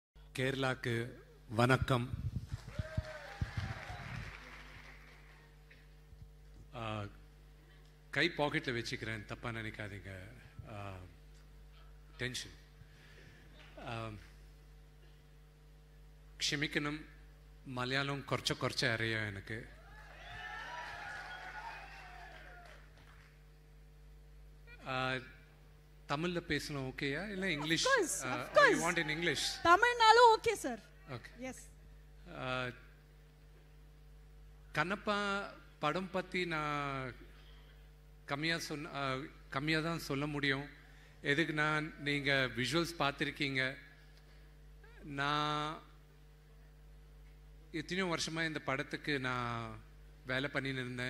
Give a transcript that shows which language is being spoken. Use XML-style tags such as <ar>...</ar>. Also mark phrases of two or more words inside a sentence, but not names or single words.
<ta>கேரளாக்கு வணக்கம். கை பாக்கெட்டில் வச்சுக்கிறேன், தப்பாக நினைக்காதீங்க. டென்ஷன்.</ta> <ml>ക്ഷമിക്കണം, മലയാളം കുറച്ച് അറിയാം എനിക്ക്.</ml> <ta>தமிழ்ல பேசணும் ஓகேயா இல்ல இங்கிலீஷ்?</ta> <en>You want in English?</en> <ta>தமிழ்னாலும் ஓகே சார்.</ta> <en>Okay. Yes.</en> <ta>கண்ணப்பா படம் பத்தி நான் கம்மியா தான் சொல்ல முடியும். எதுக்குன்னா நீங்க விஷுவல்ஸ் பார்த்துருக்கீங்க. நான் எத்தனையோ வருஷமா இந்த படத்துக்கு நான் வேலை பண்ணின்னு இருந்தேன்.</ta>